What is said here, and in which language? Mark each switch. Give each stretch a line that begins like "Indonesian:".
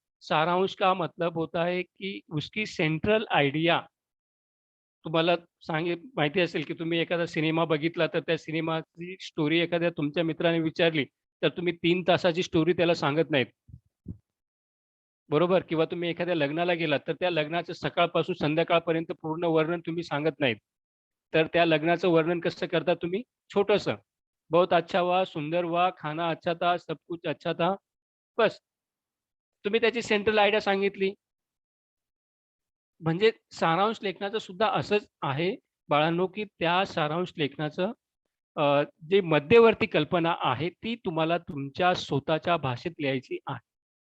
Hindi: सारांश का मतलब होता है कि
Marathi: उसकी सेंट्रल आयडिया तुम्हाला माहिती असेल की तुम्ही एखादा सिनेमा बघितला तर त्या सिनेमाची स्टोरी एखाद्या तुमच्या मित्राने विचारली तर तुम्ही 3 तासाची स्टोरी त्याला सांगत नाहीत. बरोबर. किंवा तुम्ही एखाद्या लग्नाला गेलात तर त्या लग्नाचं सकाळपासून संध्याकाळपर्यंत पूर्ण वर्णन तुम्ही सांगत नाहीत. तर त्या लग्नाचं वर्णन कसं करता तुम्ही? छोटंसं.
Hindi: बहुत अच्छा हुआ, सुंदर हुआ, खाना अच्छा था, सब कुछ अच्छा था.
Marathi: बस. तुम्ही त्याची सेंट्रल आयडिया सांगितली. म्हणजे सारांश लेखनाचं सुद्धा असंच आहे बाळांनो, की त्या सारांश लेखनाचं जे मध्यवर्ती कल्पना आहे ती तुम्हाला तुमच्या स्वतःच्या भाषेत लिहायची आहे.